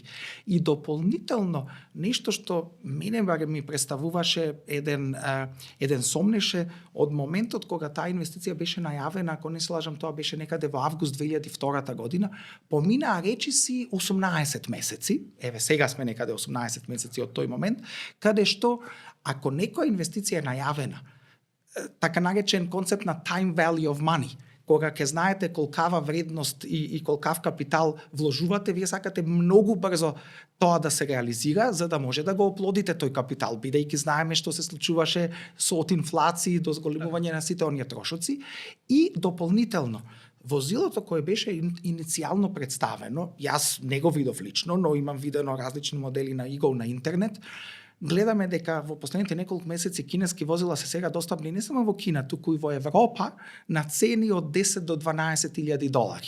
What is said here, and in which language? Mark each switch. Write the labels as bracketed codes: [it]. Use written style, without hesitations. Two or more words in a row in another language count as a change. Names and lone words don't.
[mk] И дополнително, нешто што мене барем ми представуваше еден сомнеше од моментот кога таа инвестиција беше најавена, ако не се лажам, тоа беше некаде во август 2002 година, поминаа речиси 18 месеци, еве сега сме некаде 18 месеци од тој момент, каде што ако некоја инвестиција е најавена, така наречен концепт на [en] time value of money, [mk] кога ќе знаете колкава вредност и колкав капитал вложувате, вие сакате многу брзо тоа да се реализира, за да може да го оплодите тој капитал, бидејќи знаеме што се случуваше со од инфлација до зголемување на сите оние трошоци. И дополнително, возилото кое беше иницијално представено, јас не го видов лично, но имам видено различни модели на Eagle на интернет, гледаме дека во последните неколку месеци кинески возила се сега достапни не само во Кина, туку и во Европа на цени од 10 до 12.000 долари.